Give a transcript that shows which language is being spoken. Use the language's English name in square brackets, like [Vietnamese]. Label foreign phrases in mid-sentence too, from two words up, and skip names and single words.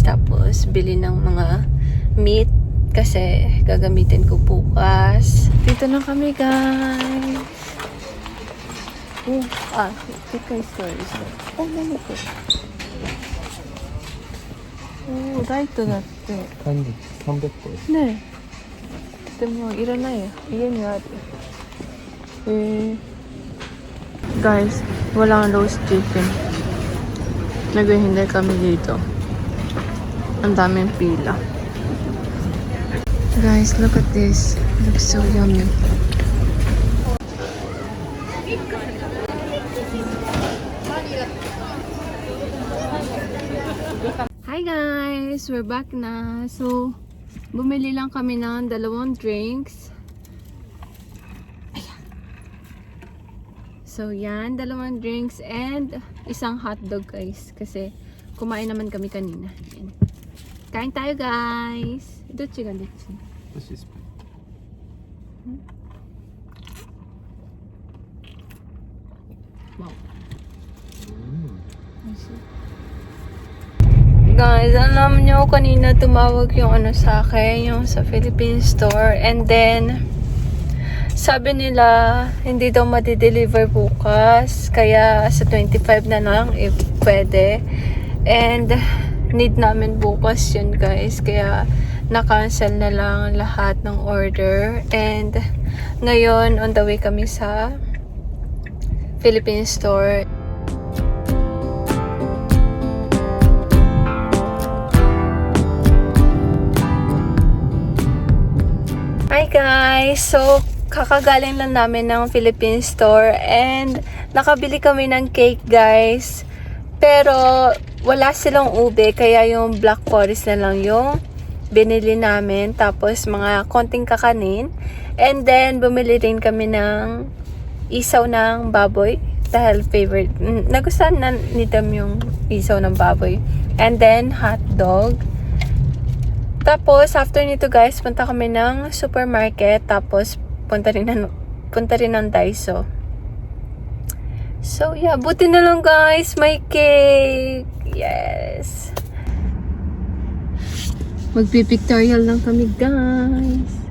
[Filipino] Tapos bili ng mga meat kasi gagamitin ko bukas. Dito na kami, guys. [English] Chicken stores. [Japanese] 何個? Right だって。 300個です。ねえ。でもいらないよ。家にある。 [Filipino] Guys, walang roast chicken. Naghihintay kami dito. Ang daming pila. [English] Guys, look at this. It looks so yummy. Hi guys! We're back na. [Filipino] So, bumili lang kami ng 2 drinks. So, yan. [English] 2 drinks and [Filipino] isang hotdog, guys. Kasi, kumain naman kami kanina. Yan. Kain tayo, guys. [Japanese] どっちがどっち. [Filipino] Wow. Guys, alam nyo, kanina tumawag yung ano sa akin, yung sa Philippine store. And then, sabi nila, hindi daw madi-deliver bukas. Kaya sa 25 na lang, if pwede. And need namin bukas yun, guys. Kaya na-cancel na lang lahat ng order. And ngayon, [English] on the way [Filipino] kami sa Philippine store. Hi guys! So, kakagaling lang namin ng Philippine store and nakabili kami ng cake guys. Pero wala silang ube kaya yung black forest na lang yung binili namin. Tapos mga konting kakanin. [English] And then [Filipino] bumili rin kami ng isaw ng baboy. Dahil favorite. Nagustuhan na ni Dam yung isaw ng baboy. [English] And then hot dog. [Filipino] Tapos, after nito guys, punta kami ng supermarket. Tapos, punta rin ng Daiso. [English] So, yeah. [Filipino] Buti na lang guys. May cake. Yes. Magpipictorial lang kami guys.